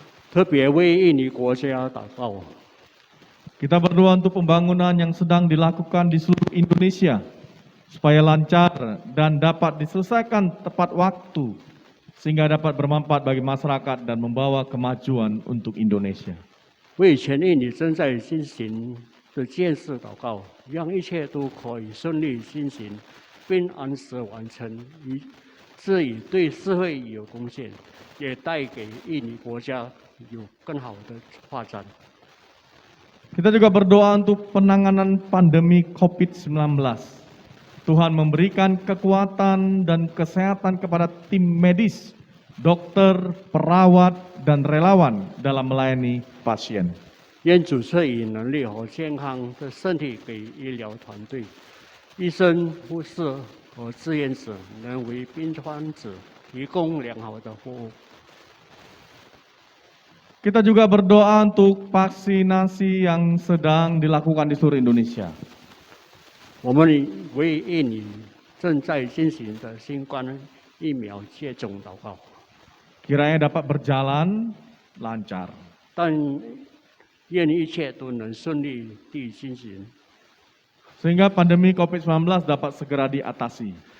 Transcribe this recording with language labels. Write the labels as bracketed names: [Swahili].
[Chinese] 特别为印尼国家祷告。 [Indonesian] Kita berdoa untuk pembangunan yang sedang dilakukan di seluruh Indonesia supaya lancar dan dapat diselesaikan tepat waktu sehingga dapat bermanfaat bagi masyarakat dan membawa kemajuan untuk Indonesia. [Chinese] 为全印尼正在进行的建设祷告，让一切都可以顺利进行，并按时完成，这也对社会有贡献，也带给印尼国家有更好的发展。 [Indonesian] Kita juga berdoa untuk penanganan pandemi COVID-19. Tuhan memberikan kekuatan dan kesehatan kepada tim medis, dokter, perawat, dan relawan dalam melayani pasien. [Chinese] 愿主赐予能力和健康的身体给医疗团队、医生、护士和志愿者，能为病患者提供良好的服务。 [Indonesian] Kita juga berdoa untuk vaksinasi yang sedang dilakukan di seluruh Indonesia. [Chinese] 我们为印尼正在进行的新冠疫苗接种祷告， [Indonesian] Kiranya dapat berjalan lancar. [Chinese] 但愿一切都能顺利地进行， [Indonesian] Sehingga pandemi COVID-19 dapat segera diatasi.